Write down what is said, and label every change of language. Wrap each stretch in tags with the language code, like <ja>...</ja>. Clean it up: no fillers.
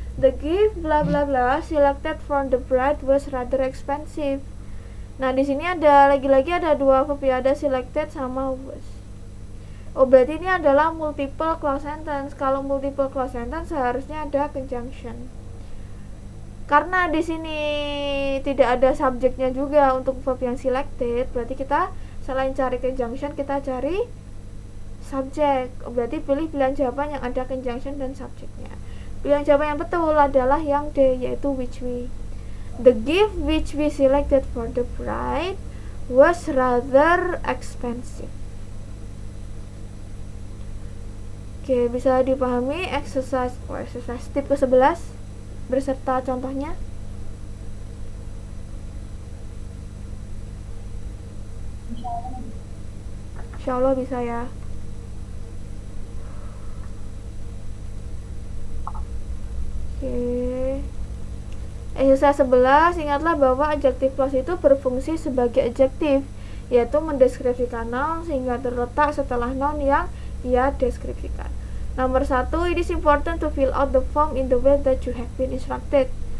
<en>The gift bla bla bla selected from the bride was rather expensive.</en> <id>Nah, di sini ada lagi-lagi ada dua verb ya, ada selected sama was. Oh, berarti ini adalah multiple clause sentence. Kalau multiple clause sentence seharusnya ada conjunction. Karena di sini tidak ada subjeknya juga untuk verb yang selected, berarti kita selain cari conjunction kita cari subjek. Berarti pilih pilihan jawaban yang ada conjunction dan subjeknya. Pilihan jawaban yang betul adalah yang D, yaitu which we.</id> <en>The gift which we selected for the bride was rather expensive.</en> <id>Oke, bisa dipahami exercise tip ke-11 berserta contohnya. Insyaallah bisa ya. Oke. Exercise 11, ingatlah bahwa adjective clause itu berfungsi sebagai adjektif, yaitu mendeskripsikan noun sehingga terletak setelah noun yang ia deskripsikan. Nomor 1,</id> <en>it is important to fill out the form in the way that you have been instructed.</en>